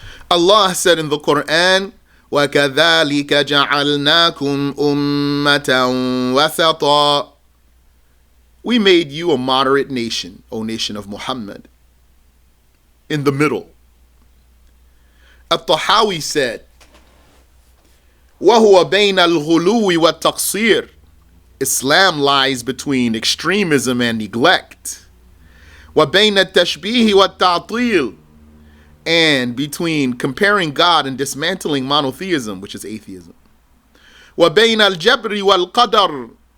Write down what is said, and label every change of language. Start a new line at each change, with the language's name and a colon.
English: Allah said in the Quran,
Arabic: وَكَذَلِكَ جَعَلْنَاكُمْ أُمَّةً وَسَطًا.
English: We made you a moderate nation, O nation of Muhammad. In the middle.
Arabic: At-Tahawi said, وَهُوَ بَيْنَ الْغُلُوِّ وَالتَّقْصِيرِ.
English: Islam lies between extremism and neglect.
Arabic: وَبَيْنَ التَّشْبِيهِ وَالتَّعْطِيلِ.
English: And between comparing God and dismantling monotheism, which is atheism.
Arabic: وَبَيْنَ الْجَبْرِ وَالْقَدَرِ.